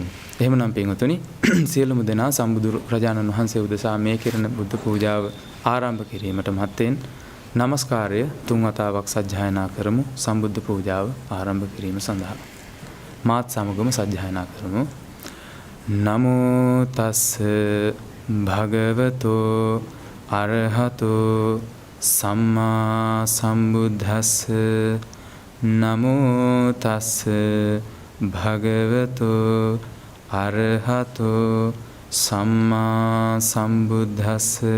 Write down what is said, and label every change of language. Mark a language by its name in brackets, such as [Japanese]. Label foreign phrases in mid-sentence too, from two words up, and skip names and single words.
[Sinhala] එහෙමනම් පින්වතුනි සියලුම දෙනා සම්බුදු රජාණන් වහන්සේ උදෙසා මේ කෙරෙන බුද්ධ පූජාව ආරම්භ කිරීමට මත්තෙන් নমස්කාරය 3 වතාවක් සජ්ජායනා කරමු සම්බුද්ධ පූජාව ආරම්භ කිරීම සඳහා. මාත් සමගම සජ්ජායනා කරමු. [Pali] නමෝ තස් භගවතෝ අරහතෝ සම්මා සම්බුද්දස්ස. නමෝ තස් භගවතෝ අරහතෝ සම්මා සම්බුද්දස්ස.